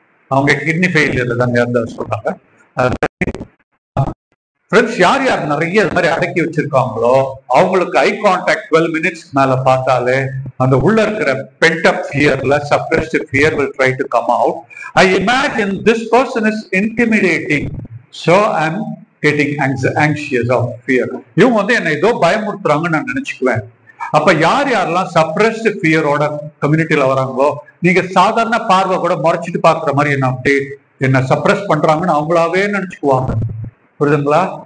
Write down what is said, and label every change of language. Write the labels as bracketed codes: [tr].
[ta] அவங்க kidney failure தாங்க அந்த சொல்றாங்க. ஃப்ரெண்ட்ஸ், யார் யார் நிறைய இது மாதிரி அடக்கி வச்சிருக்காங்களோ அவங்களுக்கு ஐ கான்டாக்ட் 12 minutes மேல பார்த்தாலே அந்த உள்ள இருக்கிற pent up ஃபியர்ல suppressed fear [en] will try to come out. I imagine this person is intimidating, so I'm getting anxious of fear. [ta] இவங்க வந்து என்னை ஏதோ பயமுறுத்துறாங்கன்னு நான் நினைச்சுக்குவேன். அப்ப யார் யாரெல்லாம் சப்ரஸ்ட் ஃபியரோட கம்யூனிட்டியில வராங்களோ, நீங்க சாதாரண பார்வை கூட முறைச்சிட்டு பாக்குற மாதிரி என்ன சப்ரஸ் பண்றாங்கன்னு அவங்களாவே நினைச்சுக்குவாங்க. புரியுதுங்களா?